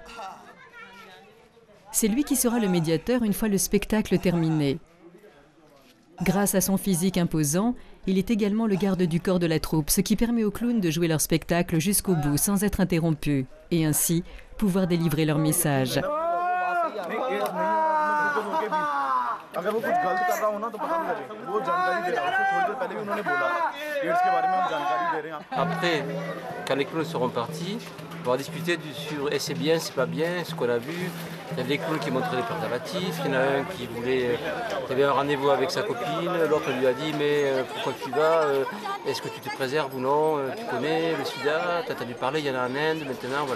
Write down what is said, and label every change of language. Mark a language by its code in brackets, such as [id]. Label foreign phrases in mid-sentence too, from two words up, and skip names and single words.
[fr] C'est lui qui sera le médiateur une fois le spectacle terminé. Grâce à son physique imposant, il est également le garde du corps de la troupe, ce qui permet aux clowns de jouer leur spectacle jusqu'au bout sans être interrompus, et ainsi pouvoir délivrer leur message. [hi] अगर वो कुछ गलत कर रहा हो ना तो पता नहीं लगे वो जानकारी दे रहा है थोड़ी देर पहले भी उन्होंने बोला एड्स के बारे में हम जानकारी दे रहे हैं [fr] Après, quand les clowns seront partis, on va discuter sur c'est bien, c'est pas bien, ce qu'on a vu. Il y a des clowns qui montraient des préservatifs, il y en a un qui voulait, il avait un rendez-vous avec sa copine, l'autre lui a dit mais pourquoi tu vas, est-ce que tu te préserves ou non, tu connais le sida, tu as entendu parler, il y en a en Inde maintenant, voilà.